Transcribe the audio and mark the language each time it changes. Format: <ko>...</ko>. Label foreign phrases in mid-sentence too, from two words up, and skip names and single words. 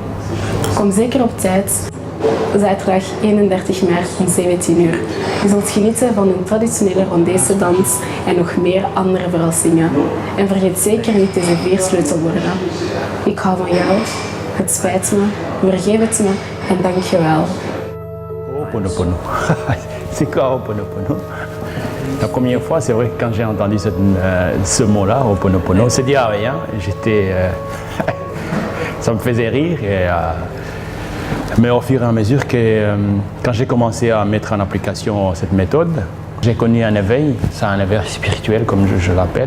<nl>Kom zeker op tijd. Zaterdag 31 maart om 17 uur. Je zult genieten van een traditionele Rwandese dans en nog meer andere verrassingen. En vergeet zeker niet deze 4 sleutelwoorden. Ik hou van jou, het spijt me, vergeef het me en dank je wel.</nl> <fr>Ho'oponopono. C'est quoi Ho'oponopono? La première fois, c'est vrai que quand j'ai entendu ce mot-là, Ho'oponopono, c'est dit ah rien. Ça me faisait rire. Mais au fur et à mesure que quand j'ai commencé à mettre en application cette méthode, j'ai connu un éveil, c'est un éveil spirituel comme je l'appelle.</fr>